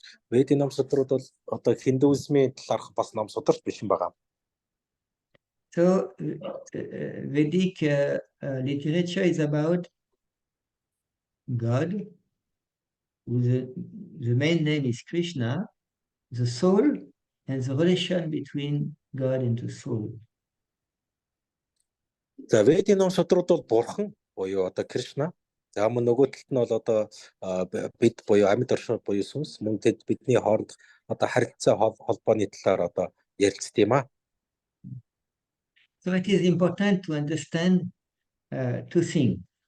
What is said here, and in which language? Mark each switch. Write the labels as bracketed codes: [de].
[mn] Ведийн ном судрууд бол одоо Хиндуизмын талаарх бас ном сударч биш юм байна. [en] So Vedic literature is about God, the main name is Krishna, the soul, and the relation between God and the soul. [mn] За Ведийн ном судрууд бол бурхан буюу одоо Кришна. За мөн нөгөө талд нь бол одоо бид буюу амьд оршууд буюу сүнс мөн тэд бидний хооронд одоо харилцаа холбооны талаар одоо ярилцдаг юм аа. [en] So it is important to understand two things.